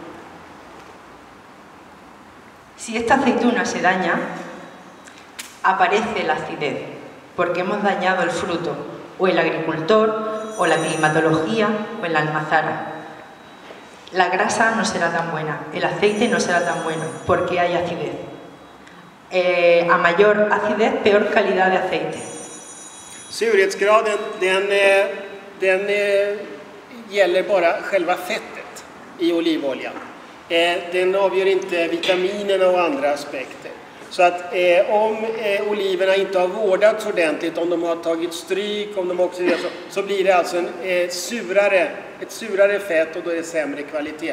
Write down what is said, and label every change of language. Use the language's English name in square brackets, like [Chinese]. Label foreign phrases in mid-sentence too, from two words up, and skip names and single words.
[Spanish] Si esta aceituna se daña, aparece la acidez, porque hemos dañado el fruto, o el agricultor, o la climatología, o el almazara. La grasa no será tan buena, el aceite no será tan bueno, porque hay acidez. A mayor acidez, peor calidad de aceite. [Swedish] Surhetsgraden den gäller bara själva fettet i olivoljan. Den avgör inte vitaminerna och andra aspekter. Så att om oliverna inte har vårdats ordentligt, om de har tagit stryk, om de oxideras, så blir det alltså ett surare fett och då är det sämre kvalitet.